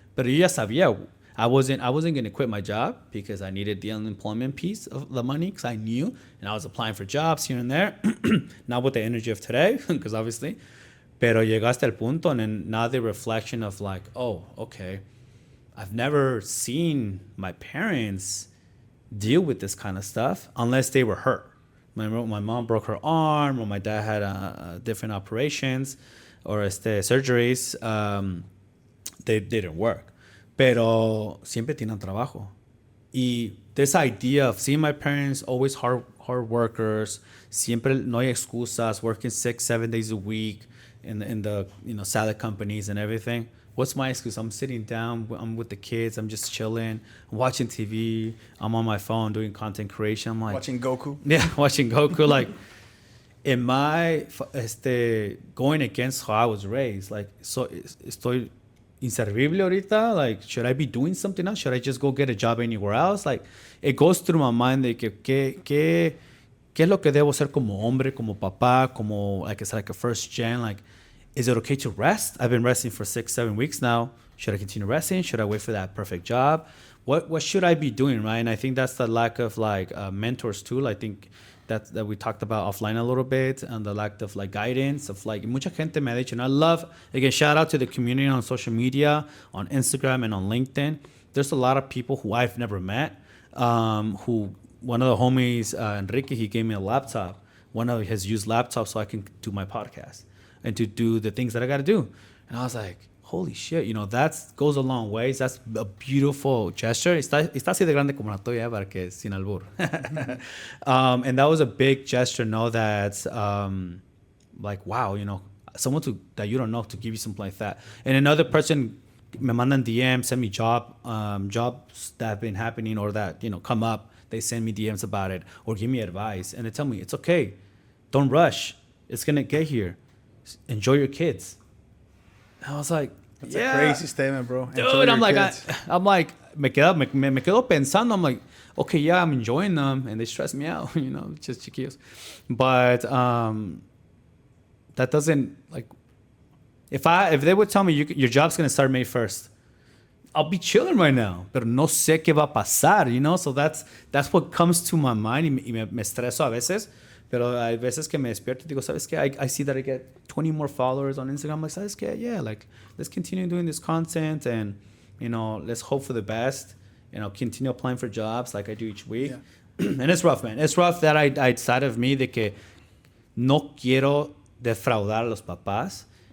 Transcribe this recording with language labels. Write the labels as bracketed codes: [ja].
[en] But [es] yo ya sabía, [en] I wasn't going to quit my job because I needed the unemployment piece of the money because I knew, and I was applying for jobs here and there, not with the energy of today, because obviously, [es] pero llegaste al punto, [en] and then now the reflection of like, oh, okay, I've never seen my parents deal with this kind of stuff unless they were hurt. My mom broke her arm, or my dad had different operations or surgeries. They didn't work. [es] Pero siempre tienen trabajo. [en] Y this idea of seeing my parents always hard workers, [es] siempre no hay excusas, [en] working 6-7 days a week in the salad companies and everything. What's my excuse? I'm sitting down, I'm with the kids, I'm just chilling, I'm watching TV, I'm on my phone doing content creation. I'm like watching Goku. Yeah, watching Goku. Like, am I going against how I was raised? Like, so [es] estoy inservible ahorita? [en] Like, should I be doing something else? Should I just go get a job anywhere else? Like, it goes through my mind [es] de ¿qué es lo que debo hacer como hombre, como papá, como [en] like it's like a first gen? Like, is it okay to rest? I've been resting for 6-7 weeks now. Should I continue resting? Should I wait for that perfect job? What should I be doing, right? And I think that's the lack of like mentors too. I think that we talked about offline a little bit, and the lack of like guidance of like [es] mucha gente me ha dicho. [en] And I love, again, shout out to the community on social media, on Instagram and on LinkedIn. There's a lot of people who I've never met. Who one of the homies, Enrique, he gave me a laptop, one of his used laptops, so I can do my podcast and to do the things that I got to do. And I was like, holy shit, you know, that goes a long ways. That's a beautiful gesture. [es] Está así de grande como la tuya, para que sin albur. [en] And that was a big gesture, know that, like, wow, you know, someone that you don't know to give you something like that. And another person [es] me mandan [en] DM, send me jobs that have been happening or that, you know, come up. They send me DMs about it or give me advice. And they tell me, it's okay. Don't rush. It's going to get here. Enjoy your kids. And I was like, that's a crazy statement, bro. Dude, I'm like, [es] me quedo pensando. [en] I'm like, okay, yeah, I'm enjoying them. And they stress me out, you know, just chiquillos. But that doesn't, like, if they would tell me your job's going to start May 1st, I'll be chilling right now. [es] Pero no sé qué va a pasar, you know? So that's what comes to my mind. Y me estreso a veces. Pero hay veces que me despierto y digo, ¿sabes qué? [en] I see that I get 20 more followers on Instagram. I'm like, [es] ¿sabes qué? [en] Yeah, like, let's continue doing this content and, you know, let's hope for the best. And I'll continue applying for jobs like I do each week. Yeah. And it's rough, man. It's rough that I decided of me [es] de que no quiero defraudar a los papás.